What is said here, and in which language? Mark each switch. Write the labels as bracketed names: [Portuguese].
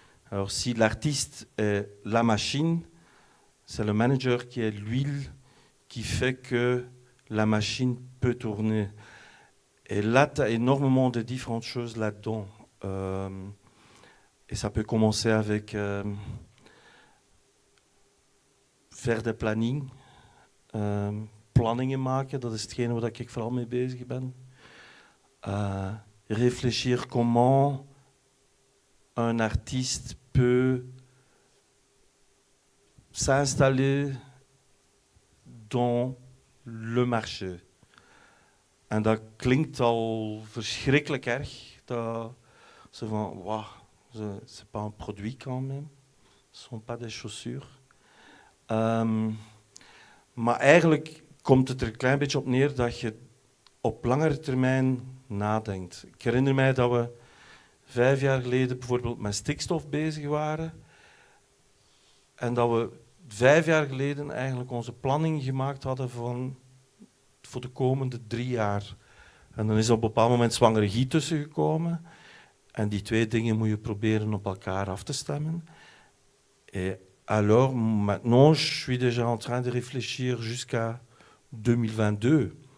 [French] Alors si l'artiste est la machine, c'est le manager qui est l'huile qui fait que la machine peut tourner. Et là, tu as énormément de différentes choses là-dedans. Et ça peut commencer avec faire des planning. [Dutch] Planningen maken, dat is hetgene waar ik vooral mee bezig ben. [French] Réfléchir comment un artiste peut s'installer dans le marché. [Dutch] En dat klinkt al verschrikkelijk erg. Dat ze van, [French] wow, c'est pas un produit quand même. Ce sont pas des chaussures. [Dutch] Maar eigenlijk komt het er een klein beetje op neer dat je op langere termijn nadenkt. Ik herinner mij dat we 5 jaar geleden bijvoorbeeld met stikstof bezig waren. En dat we 5 jaar geleden eigenlijk onze planning gemaakt hadden voor de komende 3 jaar. En dan is op een bepaald moment zwangere Guy tussen gekomen. En die 2 dingen moet je proberen op elkaar af te stemmen. [French] Et alors, maintenant, je suis déjà en train de réfléchir jusqu'à 2022.